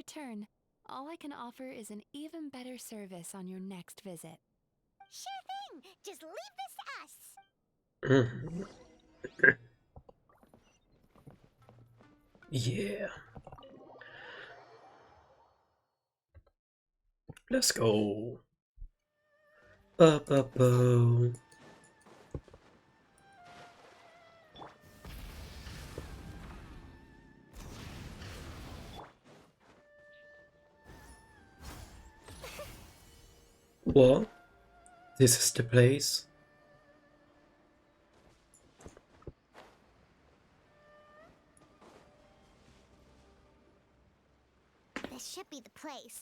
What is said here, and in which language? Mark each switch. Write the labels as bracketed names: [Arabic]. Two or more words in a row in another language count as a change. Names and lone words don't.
[English] In return, all I can offer is an even better service on your next visit. Sure thing. Just leave this to us. Mhm. Yeah. Let's go. Ba-ba-bo. What? This is the place? This should be the place.